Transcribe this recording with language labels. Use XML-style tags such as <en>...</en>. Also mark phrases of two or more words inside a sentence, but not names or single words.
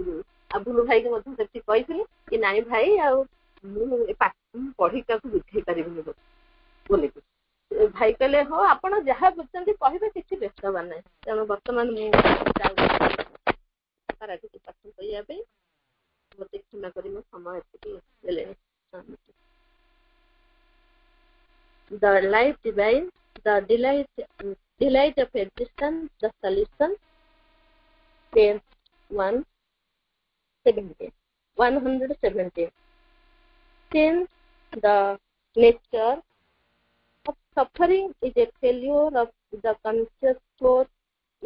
<or>ଆଉ ବୁଲୁ ଭାଇକି ମଧ୍ୟ ସେଠି କହିଥିଲି କି ନାଇଁ ଭାଇ, ଆଉ ମୁଁ ପଢିକି ତାକୁ ବୁଝେଇ ପାରିବିନି ବୋଲିକି। ଭାଇ କହିଲେ ହଉ ଆପଣ ଯାହା ବୁଝୁଛନ୍ତି କହିବେ, କିଛି ବ୍ୟସ୍ତ ହେବାର ନାହିଁ। ତେଣୁ ବର୍ତ୍ତମାନ ମୁଁ ପାରାଟିକୁ ପାଠ କରିବା ପାଇଁ ମୋତେ କ୍ଷମା କରି ମୋ ସମୟ ଏତିକି ଦେଲେଣି।</or> <en>The life divine, the delight of existence, the solution. Page 117. Since the nature of suffering is a failure of the conscious force in</en>